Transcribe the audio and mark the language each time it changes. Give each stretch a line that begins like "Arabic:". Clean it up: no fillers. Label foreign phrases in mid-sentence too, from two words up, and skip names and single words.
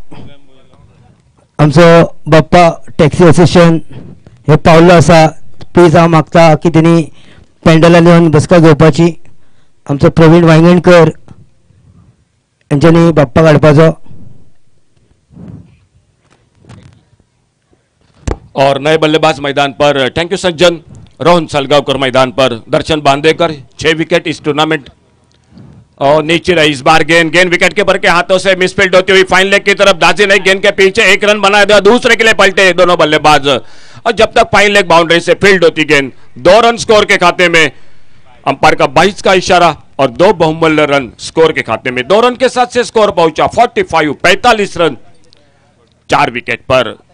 Konkani: आमचो बाप्पा टॅक्सी असोसिएशन हे पावल्लो आसा, प्लीज हांव मागता की तेणी पेंडलान येवन बसका घेवपाची, आमचो प्रवीण वांयगणकर हेंच्यांनी बाप्पा काडपाचो।
Hindi: और नए बल्लेबाज मैदान पर,
English: thank you
Hindi: सज्जन। रोहन सलगावकर मैदान पर, दर्शन बांदेकर 6 विकेट इस टूर्नामेंट और नीचे रही इस बार गेंद
English: wicket keeper
Hindi: के हाथों से मिसफील्ड होती हुई
English: fine leg
Hindi: की तरफ दाजी नहीं, गेंद के पीछे 1 रन बनाया दिया, दूसरे के लिए पलटे दोनों बल्लेबाज और जब तक
English: fine leg boundary
Hindi: से फील्ड होती गेंद 2 रन स्कोर के खाते में, अंपायर का 22 का इशारा और 2 बहुमूल्य रन स्कोर के खाते में, 2 रन के साथ से स्कोर पहुंचा 45 रन 4 विकेट पर।